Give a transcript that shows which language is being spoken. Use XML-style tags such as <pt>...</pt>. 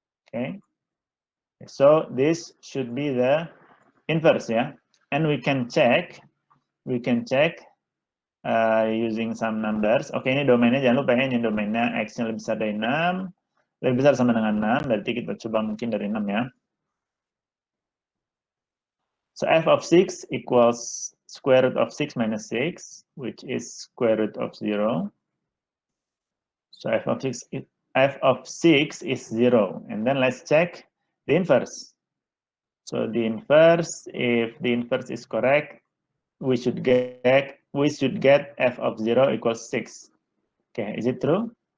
<en>Okay, so this should be the inverse ya, and we can check using some numbers.</en> <id>Oke, ini domainnya jangan lupa ya, ini domainnya x-nya lebih besar dari 6, lebih besar sama dengan 6, berarti kita coba mungkin dari 6 ya.</id> <en>So f of 6 equals square root of 6 minus 6, which is square root of 0. So f of 6 is 0. And then let's check the inverse. So the inverse, if the inverse is correct, we should get f of 0 equals 6. Okay, is it true?</en>